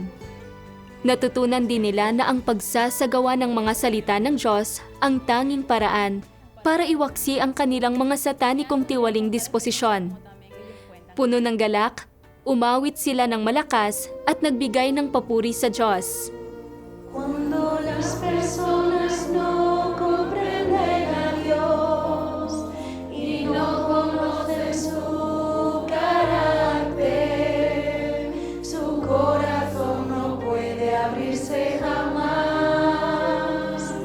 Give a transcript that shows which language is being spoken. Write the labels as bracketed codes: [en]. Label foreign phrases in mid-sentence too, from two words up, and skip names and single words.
[tl] Natutunan din nila na ang pagsasagawa ng mga salita ng Diyos ang tanging paraan para iwaksi ang kanilang mga satanikong tiwaling disposisyon. Puno ng galak, umawit sila ng malakas at nagbigay ng papuri sa Diyos. [es] Cuando las personas no comprenden a Dios y no conocen su carácter, su corazón no puede abrirse jamás.